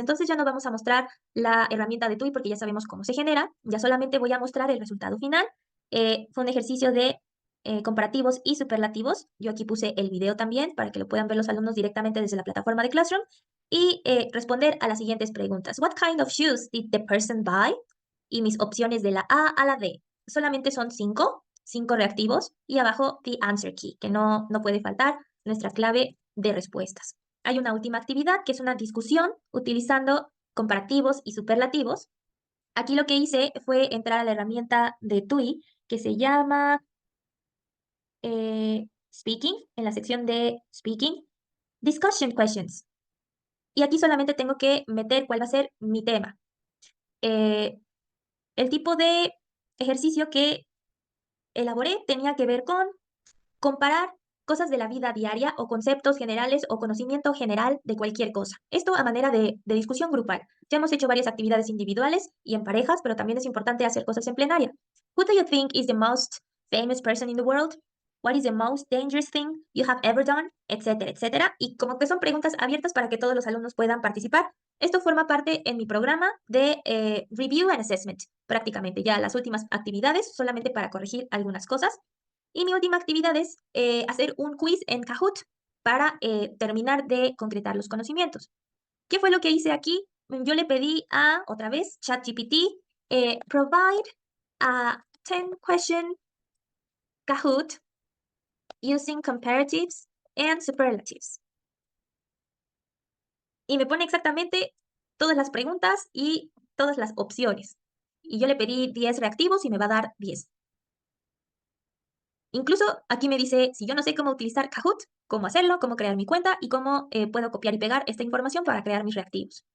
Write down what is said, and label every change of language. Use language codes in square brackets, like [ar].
[es] Entonces ya no vamos a mostrar la herramienta de TUI porque ya sabemos cómo se genera, ya solamente voy a mostrar el resultado final. Fue un ejercicio de comparativos y superlativos. Yo aquí puse el video también para que lo puedan ver los alumnos directamente desde la plataforma de Classroom y responder a las siguientes preguntas. [en] What kind of shoes did the person buy? [es] Y mis opciones de la A a la D. Solamente son 5 reactivos y abajo the answer key, que no puede faltar nuestra clave de respuestas. Hay una última actividad que es una discusión utilizando comparativos y superlativos. Aquí lo que hice fue entrar a la herramienta de TUI que se llama Speaking, en la sección de Speaking, Discussion Questions. Y aquí solamente tengo que meter cuál va a ser mi tema. El tipo de ejercicio que elaboré tenía que ver con comparar cosas de la vida diaria o conceptos generales o conocimiento general de cualquier cosa. Esto a manera de discusión grupal. Ya hemos hecho varias actividades individuales y en parejas, pero también es importante hacer cosas en plenaria. [en] Who do you think is the most famous person in the world? What is the most dangerous thing you have ever done? [es] Etcétera, etcétera. Y como que son preguntas abiertas para que todos los alumnos puedan participar. Esto forma parte en mi programa de Review and Assessment, prácticamente ya las últimas actividades, solamente para corregir algunas cosas. Y mi última actividad es hacer un quiz en Kahoot para terminar de concretar los conocimientos. ¿Qué fue lo que hice aquí? Yo le pedí a, otra vez, ChatGPT, [en] provide a 10 question Kahoot using comparatives and superlatives. [es] Y me pone exactamente todas las preguntas y todas las opciones. Y yo le pedí 10 reactivos y me va a dar 10. Incluso aquí me dice, si yo no sé cómo utilizar Kahoot, cómo hacerlo, cómo crear mi cuenta y cómo puedo copiar y pegar esta información para crear mis reactivos.